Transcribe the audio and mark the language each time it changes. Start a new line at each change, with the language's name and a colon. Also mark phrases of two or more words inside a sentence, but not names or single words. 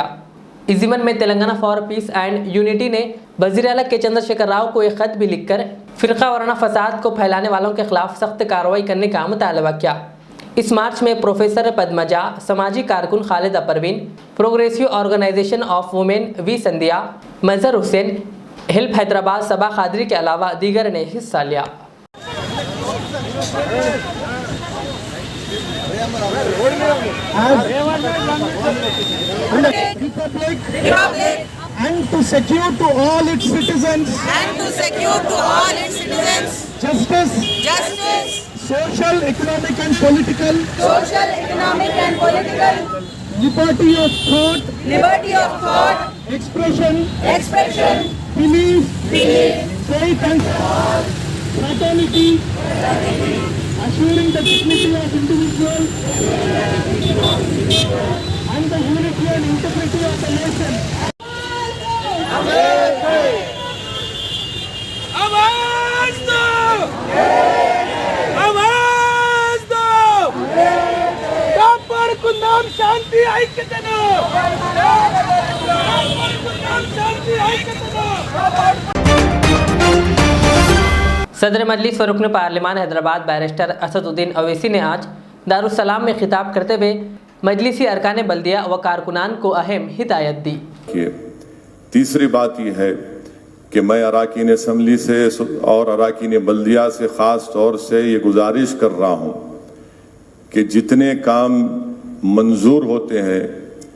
Urdu: اس ضمن میں تلنگانہ فار پیس اینڈ یونٹی نے وزیر اعلیٰ کے چندر شیکھر راؤ کو ایک خط بھی لکھ کر فرقہ وارانہ فساد کو پھیلانے والوں کے خلاف سخت کارروائی کرنے کا مطالبہ کیا. اس مارچ میں پروفیسر پدمجا، سماجی کارکن خالدہ پروین، پروگریسیو آرگنائزیشن آف ویمن V سندھیا، مظہر حسین، ہیلپ حیدرآباد صبا قادری کے علاوہ دیگر نے حصہ لیا.
English: Republic and to secure to all its citizens justice, social, economic and political liberty of thought, expression, belief, faith and fraternity, assuring the dignity of individual and the unity and integrity of the nation.
Urdu: آواز دو، آواز دو,
Telugu: కాపాడుకుందాం శాంతి ఐక్యతను, కాపాడుకుందాం శాంతి ఐక్యతను.
Urdu: صدر مجلس و رکن پارلیمان حیدرآباد بیرسٹر اسد الدین اویسی نے آج دارالسلام میں خطاب کرتے ہوئے مجلسی ارکان بلدیہ و کارکنان کو اہم ہدایت دی. تیسری بات یہ ہے کہ میں ارکان اسمبلی سے اور ارکان بلدیہ سے خاص طور سے یہ گزارش کر رہا ہوں کہ جتنے کام منظور ہوتے ہیں